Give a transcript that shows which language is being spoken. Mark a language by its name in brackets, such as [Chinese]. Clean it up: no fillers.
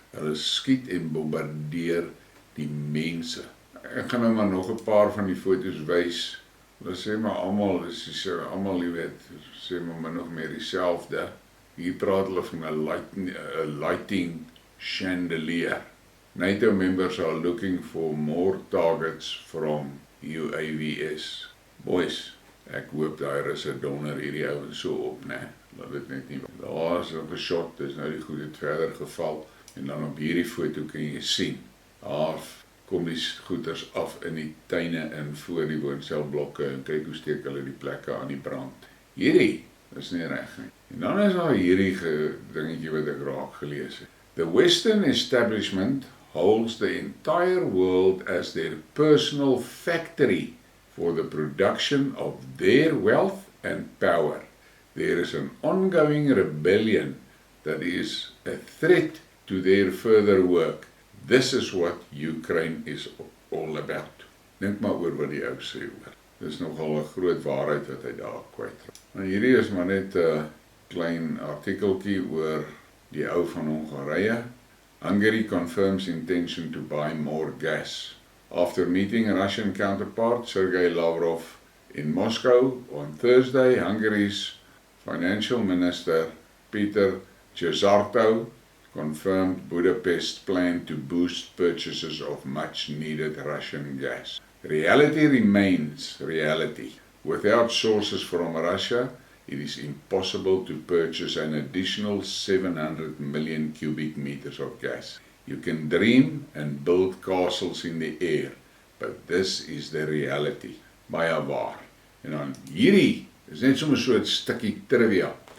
[Afrikaans] Hulle skiet en bombardeer die mense. Ek gaan nou maar nog 'n paar van die foto's wys. Hulle sê maar almal, jy weet, sê maar nog meer dieselfde. Hier praat hulle van 'n [English] lighting chandelier. NATO members are looking for more targets from UAVs. [Afrikaans] Boys, ek hoop daai Russe donder hierdie ouens so op, né? Laat dit net nie. Daar is 'n geshot, dis nou die goed het verder geval. En dan op hierdie foto kan jy sien, daar kom die goeders af in die tuine en voor die woonselblokke en kyk hoe steek hulle die plekke aan die brand. Hierdie is nie reg nie. En dan is daar hierdie dingetjie wat ek raak gelees het. [English] The Western establishment holds the entire world as their personal factory for the production of their wealth and power. There is an ongoing rebellion that is a threat to their further work. This is what Ukraine is all about. [Afrikaans] Dink maar oor wat die ou sê hoor. Dis nogal 'n groot waarheid wat hy daar kwyt. Nou hierdie is maar net 'n klein artikeltjie oor die ou van Hongarye. [English] Hungary confirms intention to buy more gas. After meeting Russian counterpart Sergei Lavrov in Moscow on Thursday, Hungary's financial minister Peter Cesarto confirmed Budapest's plan to boost purchases of much-needed Russian gas. Reality remains reality. Without sources from Russia, it is impossible to purchase an additional 700 million cubic meters of gas. You can dream and build castles in the air, but this is the reality. [Afrikaans] Baie waar. En dan hierdie is net sommer so 'n stukkie trivia.